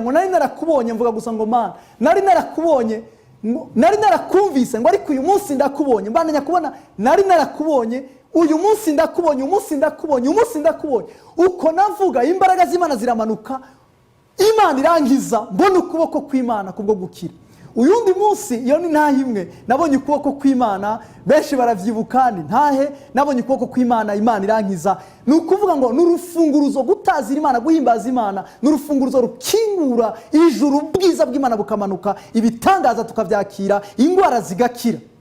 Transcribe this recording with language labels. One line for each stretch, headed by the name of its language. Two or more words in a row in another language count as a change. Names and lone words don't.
Rundi: Ngo nari narakubonye, mvuga gusa ngo Mana, nari narakubonye, nari narakumvise, ngo ariko uyu munsi ndakubonye. Mbandanya kubona nari narakubonye, uyu munsi ndakubonye, uyu munsi ndakubonye. Uko navuga imbaraga z'Imana ziramanuka, Imana irangiza mbona ukuboko kw'Imana kubwo gukira. Uyundi munsi iyo ni ntahe imwe nabonye ukuboko kw'Imana, benshi baravyibuka ni ntahe nabonye ukuboko kw'Imana, Imana irankiza. Ni ukuvuga ngo n'urufunguruzo gutazira Imana, guhimbaza Imana, n'urufunguruzo rukingura ijuru, ubwiza bw'Imana bukamanuka, ibitangaza tukavyakira, ingwara zigakira.